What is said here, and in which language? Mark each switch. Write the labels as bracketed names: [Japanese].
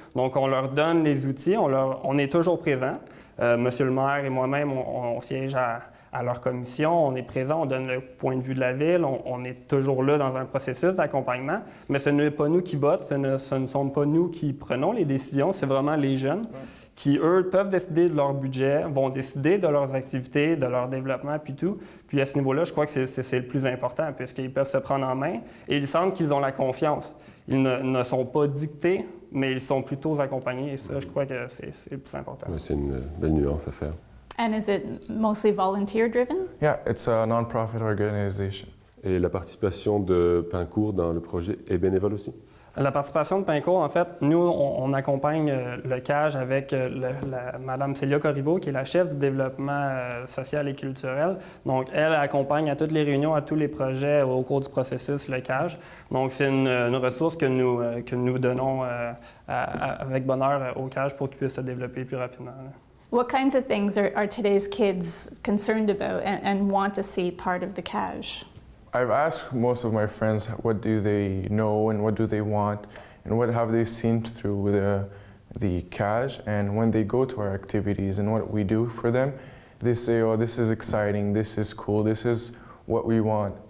[French] Donc, on leur donne les outils, on est toujours présent. Monsieur le maire et moi-même, on siège à leur commission, on est présent, on donne le point de vue de la Ville, on est toujours là dans un processus d'accompagnement, mais ce n'est pas nous qui votent, ce ne sont pas nous qui prenons les décisions, c'est vraiment les jeunes qui, eux, peuvent décider de leur budget, vont décider de leurs activités, de leur développement, puis tout. Puis à ce niveau-là, je crois que c'est le plus important, puisqu'ils peuvent se prendre en main et ils sentent qu'ils ont la confiance. Ils ne sont pas dictés, mais ils sont plutôt accompagnés, et ça, je crois que c'est le plus important. Oui, c'est une belle nuance à faire. [English] And is it mostly volunteer-driven? Yeah, it's a non-profit organization. [French] Et la participation de Pincourt dans le projet est bénévole aussi? La participation de Pincourt, en fait, nous, on accompagne le CAGE avec Mme Célia Corriveau, qui est la chef du développement social et culturel. Donc, elle accompagne à toutes les réunions, à tous les projets au cours du processus, le CAGE. Donc, c'est une ressource que nous donnons avec bonheur au CAGE pour qu'il puisse se développer plus rapidement, là. [English] What kinds of things are today's kids concerned about and want to see part of the CAGE? I've asked most of my friends what do they know and what do they want and what have they seen through the CAGE, and when they go to our activities and what we do for them, they say, oh, this is exciting, this is cool, this is what we want.